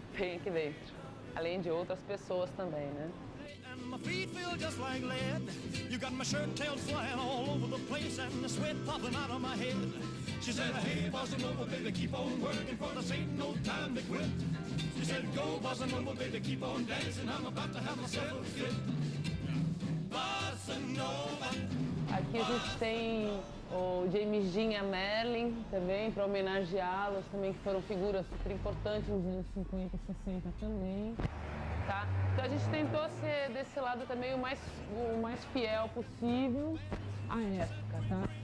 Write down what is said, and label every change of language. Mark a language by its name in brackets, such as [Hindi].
[Portuguese] Tem aqui dentro, além de outras pessoas também, né? [English] And my feet feel just like lead. You got my shirt tails flying all over the place and the sweat popping out of my head. She said, hey, bossa nova, baby, keep on working, for this ain't no time to quit. She said, go, bossa nova, baby, keep on dancing, I'm about to have myself a fit. Bossa nova. [Portuguese] Aqui a gente tem o James Dean e a Merlin também, para homenageá-los também, que foram figuras super importantes nos anos 50 e 60 também. Tá? Então a gente tentou ser desse lado também o mais fiel possível à época, tá?